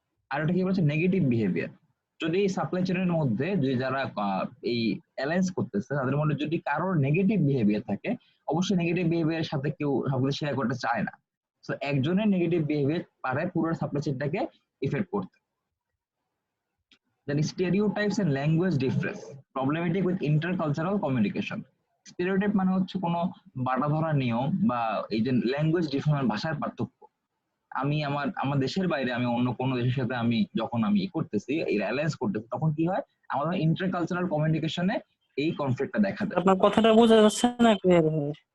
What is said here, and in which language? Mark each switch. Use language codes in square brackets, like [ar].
[bn] আর এটা কি বলছে নেগেটিভ বিহেভিয়ার, যদি এই সাপ্লাই চেইনের মধ্যে যদি যারা এই অ্যালায়েন্স করতেছে তাদের মধ্যে যদি কারোর নেগেটিভ বিহেভিয়ার থাকে, অবশ্যই নেগেটিভ বিহেভিয়ারের সাথে কেউ সবকিছু শেয়ার করতে চায় না, তো একজনের নেগেটিভ বিহেভিয়ার পারে পুরো সাপ্লাই চেইনটাকে ইফেক্ট করতে। [en] Then stereotypes and language difference, problematic with intercultural communication. [bn] Stereotype মানে হচ্ছে কোনো বাটা ধরা নিয়ম বা এই যে ল্যাঙ্গুয়েজ ডিফারেন্স, ভাষার পার্থক্য। আমি আমার দেশের বাইরে আমি অন্য কোনো দেশের সাথে আমি যখন আমি করতেছি, এই অ্যালায়েন্স করতেছি, তখন কি হয় আমাদের ইন্টারকালচারাল কমিউনিকেশনে এই কনফ্লিক্টটা দেখা দেয়। আপনার কথাটা বোঝা যাচ্ছে না ক্লিয়ার ভাবে।